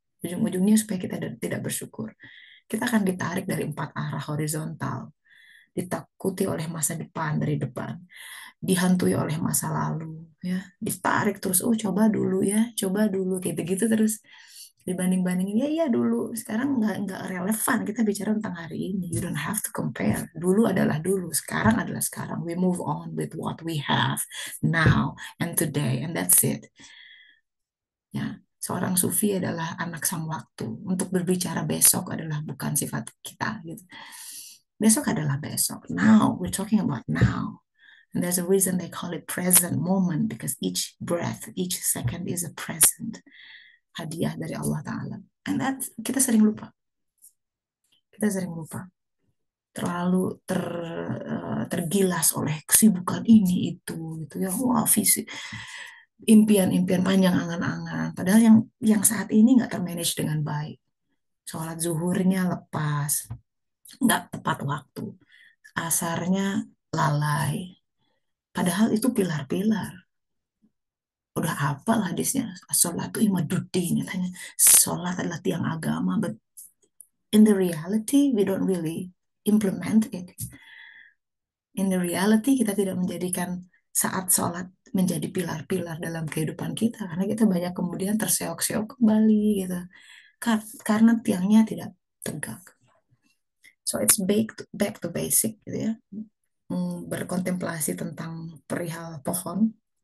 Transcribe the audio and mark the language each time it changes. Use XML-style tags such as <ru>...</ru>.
<id>Ujung-ujungnya supaya kita tidak bersyukur. Kita akan ditarik dari empat arah horizontal, ditakuti oleh masa depan dari depan, dihantui oleh masa lalu, ya, ditarik terus, oh coba dulu, kayak gitu terus dibanding-bandingin ya iya dulu sekarang nggak relevan kita bicara tentang hari ini,</id> <en>you don't have to compare,</en> <id>dulu adalah dulu, sekarang adalah sekarang,</id> <en>we move on with what we have now and today and that's it.</en> <id>Ya, seorang sufi adalah anak sang waktu. Untuk berbicara besok adalah bukan sifat kita gitu. Besok adalah besok.</id> <en>Now, we're talking about now. And there's a reason they call it present moment because each breath, each second is a present.</en> <id>Hadiah dari Allah Ta'ala. And that kita sering lupa. Kita sering lupa. Terlalu tergilas oleh kesibukan ini itu gitu ya. Wah, visi impian-impian panjang angan-angan. Padahal yang saat ini nggak termanage dengan baik. Sholat zuhurnya lepas, nggak tepat waktu. Asarnya lalai. Padahal itu pilar-pilar. Udah hafal hadisnya. Sholat itu imaduddin. Tanya, sholat adalah tiang agama.</id> <en>But in the reality, we don't really implement it. In the reality,</en> <id>kita tidak menjadikan saat sholat menjadi pilar-pilar dalam kehidupan kita. Karena kita banyak kemudian terseok-seok kembali gitu. Karena tiangnya tidak tegak.</id> <en>So it's back to basic</en> <id>gitu ya. Berkontemplasi tentang perihal pohon.</id>